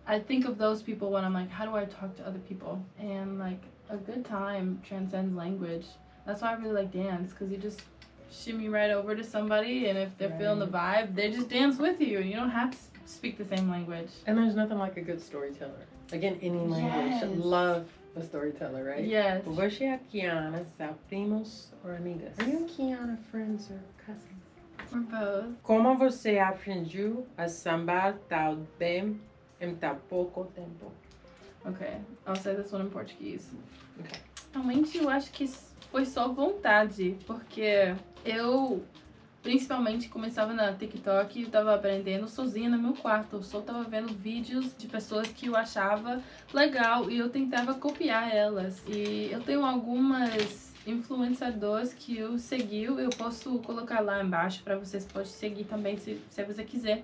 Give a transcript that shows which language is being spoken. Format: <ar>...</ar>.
<en>I think of those people when I'm like, how do I talk to other people? And like a good time transcends language. That's why I really like dance, because you just shimmy right over to somebody, and if they're feeling the vibe, they just dance with you. You don't have to speak the same language. And there's nothing like a good storyteller. Again, any language. Yes. Love a storyteller, right? Yes.</en> <pt>Você é Kiana, são primos</pt> <en>or</en> <pt>amigas?</pt> <en>Are you and Kiana friends or cousins? We're both.</en> <pt>Como você aprendeu a sambar tão bem em tão pouco tempo?</pt> <en>Okay, I'll say this one in Portuguese. Okay.</en> <pt>Realmente eu acho que foi só vontade, porque eu principalmente começava na TikTok e eu tava aprendendo sozinha no meu quarto. Eu só tava vendo vídeos de pessoas que eu achava legal e eu tentava copiar elas. E eu tenho algumas influenciadores que eu segui, eu posso colocar lá embaixo para vocês pode seguir também se você quiser.</pt>